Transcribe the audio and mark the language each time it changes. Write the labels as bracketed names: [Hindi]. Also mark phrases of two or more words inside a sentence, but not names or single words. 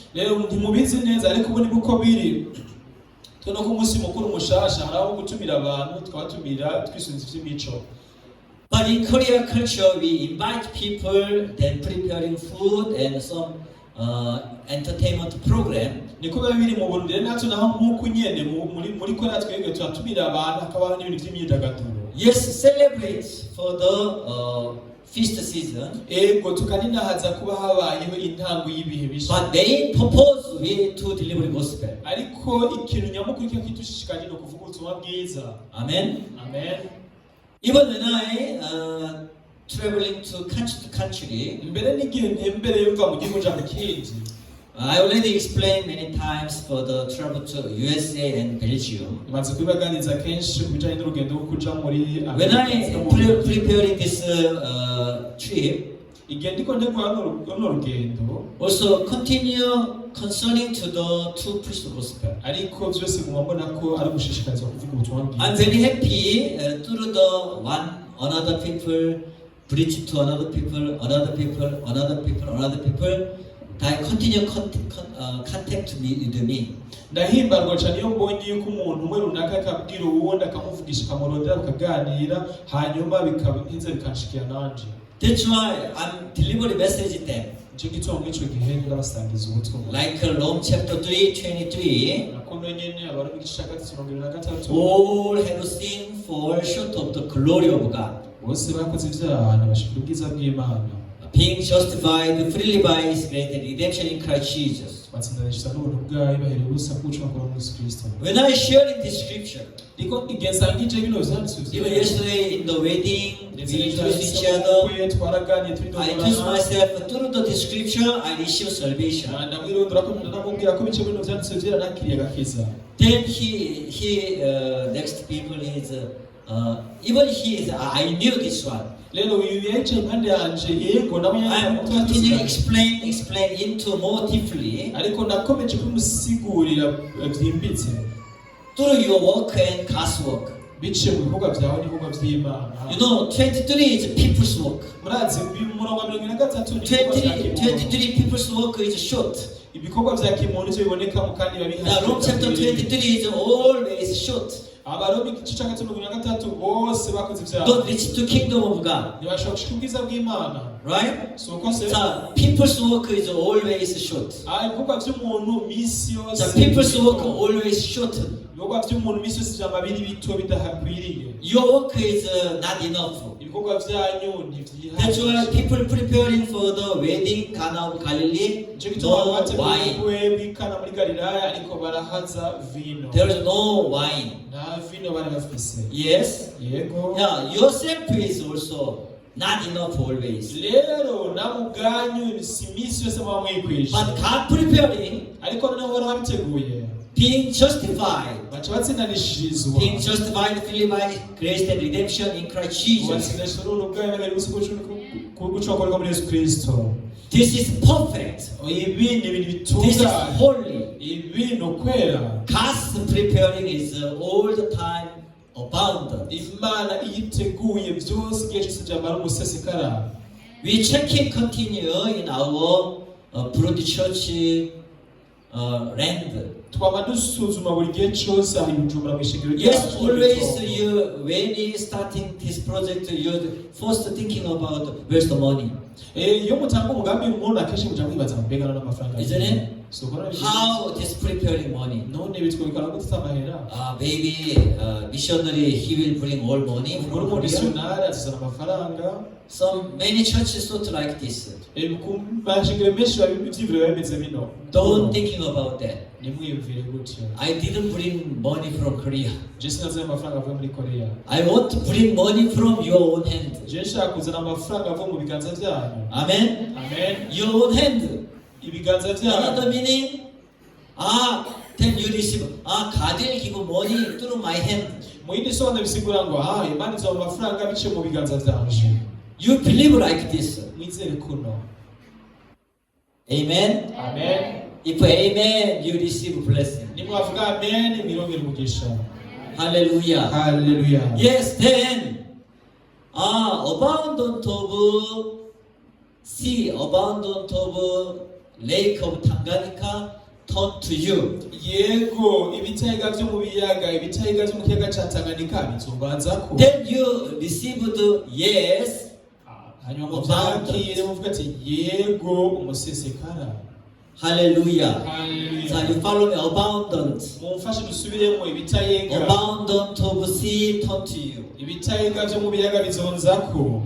[Rundi] Rero ntimubizi neza ariko ubu ni uko biri twino ku munsi mukuru mushasha haraho gutumira abantu twabatumira twisunze ivy'imico. [English] But in Korea culture, we invite people, then preparing food and some entertainment program. [Rundi] Niko biba biri mu Burundi rero natwe naho nk'uko nyene muri Korea twebwe turatumira abantu hakabaho n'ibintu vy'imyidagaduro. [English] Yes, celebrate for the feast season. [Rundi] Ego tukaninahaza kuba habayeho intango y'ibihe bisha. [English] But main purpose we to deliver gospel. [Rundi] Ariko ikintu nyamukuru cyo kidushishikaje no kuvuga ubutumwa bwiza. [English] Amen. [Rundi] Amen. [English] Even when I traveling to country to country, [Rundi] Mbere n'igihe ntembere yumva mu gihugu cya kindi. [English] I already explained many times for the travel to USA and Belgium. [Rundi] Imaze kubibaganiza kenshi kubijanye n'urugendo rwo kuja muri [English] When I preparing this trip, [Rundi] igihe ndiko ndekora runo rugendo [English] also continue concerning to the two preach the gospel. [Rundi] ariko byose nguma mbona ko ari gushishikariza kuvuga ubutumwa bwiza. [English] I'm very happy through the one another people preach to another people, another people, another people, another people. They continue contact with me. [Rundi] Ndahimbarwa cyane iyo mbonye yuko umuntu umwe runaka akabwira uwundi akamuvugisha akamurondera bakaganira hanyuma bikabinza bikanshikira nanje. [English] That's why I'm delivering message to them. [Rundi] Nicyo gituma muri ico gihe ndabasangiza ubutumwa. [English] Like Rome chapter 3:23. [Rundi] Nakono nyene abarumi igice cya 23. [English] All have sinned, fall short of the glory of God. [Rundi] Bose bakoze ibyaha ntibashikira ubwiza bw'Imana. [English] Being justified freely by His grace and redemption in Christ Jesus. [Rundi] Batsindanishwa n'ubuntu bwayo baherewe ubusa kucwa kwa Yesu Kristo. [English] When I shared this scripture, [Rundi] Ndiko igensangije bino vyanditswe. [English] even yesterday in the wedding, we introduced each other. [Rundi] Twaraganiye turi [English] I introduced myself through the scripture. I received salvation. [Rundi] ndamwirondora ko ndamubwira ko bice bino vyanditswe vyera nakiriye agakiza. [English] Then next people is even he is. I knew this one. [Rundi] Lelo uyu yaje impande yanje yego nabo [English] I'm continuing explain into more deeply [Rundi] ariko nakomeje kumusigurira byimbitse [English] through your work and God's work. [Rundi] bice mu bikorwa byawe n'ibikorwa by'Imana. [English] You know, 23 is people's work. [Rundi] Murazi umurongo wa 23 [English] 23 people's work is short. [Rundi] ibikorwa bya kimuntu cyo bibonekamo kandi babiha. [English] Now, Rome chapter 23 is always short. [Rundi] Abaroma igice cya 23 bose bakoze ibyaha. [English] Don't reach to kingdom of God. [Rundi] ntibashobora gushika ubwiza bw'Imana. [English] Right? [Rundi] So kose [English] So people's work is always short. [Rundi] ibikorwa by'umuntu misi yose. [English] The people's work always short. [Rundi] ibikorwa by'umuntu misi yose byama biri bito bidahakwiriye. [English] Your work is not enough. [Rundi] ibikorwa byanyu [English] That's why [Rundi] ntibyihagije. [English] people preparing for the wedding, Cana of Galilee, [Rundi] Nicyo gituma no bateguye [English] wine. [Rundi] ubukwe bw'Ikana muri Galilaya ariko barahaza vino. [English] There is no wine. [Rundi] nta vino bari bafise. [English] Yes. [Rundi] Yego. [English] Yeah, yourself is also not enough always. [Rundi] Rero nawe ubwanyu si iminsi yose muba mwikwije. [English] But God preparing, [Rundi] ariko noneho bari babiteguye. [English] being justified, [Rundi] baca batsindanishirizwa. [English] being justified freely by grace and redemption in Christ Jesus. [Rundi] batsindanishwa n'ubuntu bwayo bagari gusa gucokorwa muri Yesu Kristo. [English] This is perfect. [Rundi] ibi ni ibintu [English] This is [Rundi] bitunganye. [English] holy. [Rundi] ibi ni ukwera. [English] God's preparing is all the time abundant. [Rundi] Imana iyiteguye byose igihe cyose byamara umusesekara. [English] We check and continue in our Broad Church land. [Rundi] twaba dusuzuma buri gihe cyose aho Bujumbura mu ishengero [English] Yes, always when you starting this project, you're first thinking about where's the money. [Rundi] iyo mutanga umugambi umuntu akenshi muja mwibaza mbega n'amafaranga. [English] Isn't it? So How it is preparing money? [Rundi] none bitwikora gute amahera. [English] Maybe missionary he will bring all money [Rundi] muri [English] from Korea. [Rundi] missionary azana amafaranga. [English] Many churches not like this. [Rundi] bashingire menshi ibyiviro bimeze bino. [English] Don't thinking about that. [Rundi] nimwiyumvire gutyo. [English] I didn't bring money from Korea. [Rundi] je sinazanye amafaranga avuye muri Korea. [English] I want to bring money from your own hand. [Rundi] je nshaka kuzana amafaranga avuye mu biganza byanyu. [English] Amen. [Rundi] Amen. [English] Your own hand. [Rundi] ibiganza byanyu. [English] Another meaning, then you receive. God will give money through my hand. [Rundi] mu yindi sobanuro bisigura ngo Imana izaba amafaranga biciye mu biganza byanje. [English] You believe like this. [Rundi] mwizere kuno. [English] Amen. [Rundi] Amen. [English] If amen, you receive blessing. [Rundi] nimwavuga amen mwirongera umugisha. [English] Hallelujah. [Rundi] Hallelujah. [English] Yes, then, abundant of sea, abundant of lake of Tanganyika, turn to you. [Rundi] yego ibitaiga vyo mu biyaga ibitaiga vyo mu kiyaga ca Tanganyika bizobanzako [English] Then you received yes, [Rundi] hanyuma muvyakire muvuga ati yego umusesekara. [English] hallelujah. [Rundi] Hallelujah. [English] So you follow me, abundant. [Rundi] mumfashe dusubiremo ibitaiga [English] Abundant of sea turn to you. [Rundi] ibitaiga vyo mu biyaga bizonzako.